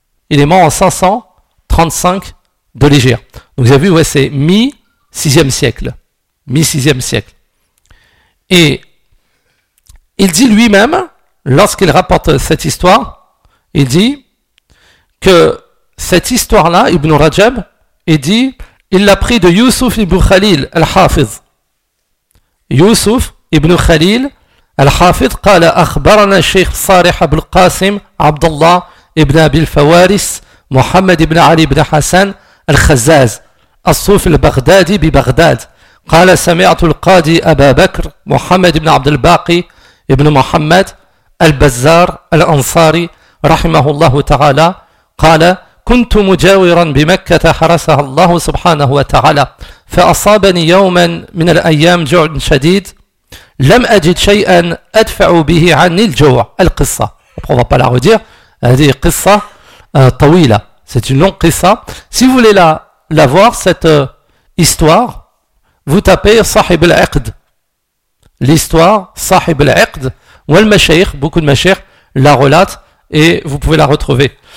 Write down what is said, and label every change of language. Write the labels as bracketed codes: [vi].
[fr] Il est mort en 535 de l'Hégire. Donc vous avez vu, ouais, c'est mi-6e siècle. Mi-6e siècle. Et il dit lui-même, lorsqu'il rapporte cette histoire, il dit que cette histoire-là, Ibn Rajab, il dit, il l'a pris de Yusuf ibn Khalil al-Hafiz. [ar] Yusuf ibn Khalil الحافظ قال أخبرنا الشيخ صالح بن القاسم عبد الله ابن أبي الفوارس محمد بن علي بن حسن الخزاز الصوفي البغدادي ببغداد قال سمعت القاضي أبا بكر محمد بن عبد الباقي ابن محمد البزار الأنصاري رحمه الله تعالى قال كنت مجاورا بمكة حرسها الله سبحانه وتعالى فأصابني يوما من الأيام جوع شديد لم أجد شيئا أدفع به عني الجوع القصة. [fr] On va pas la redire. [ar] هذه قصة طويلة. [fr] C'est une longue قصة. Si vous voulez la voir cette histoire, vous tapez صاحب العقد. L'histoire صاحب العقد والمشايخ, beaucoup de mashayikh la relate et vous pouvez la retrouver.